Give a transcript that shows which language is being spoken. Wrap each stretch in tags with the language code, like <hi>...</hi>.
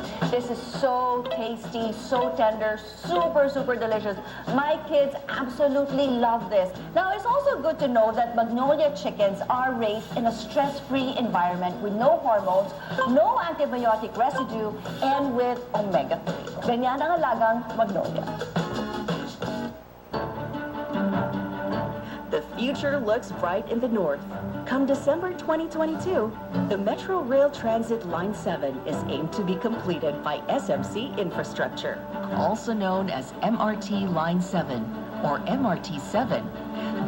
<en>This is so tasty, so tender, super, super delicious. My kids absolutely love this. Now, it's also good to know that Magnolia chickens are raised in a stress-free environment with no hormones, no antibiotic residue, and with omega-3.</en> <tl>Ganyan ang alagang Magnolia.</tl> <en>The future looks bright in the north. Come December 2022, the Metro Rail Transit Line 7 is aimed to be completed by SMC Infrastructure, also known as MRT Line 7 or MRT7.</en>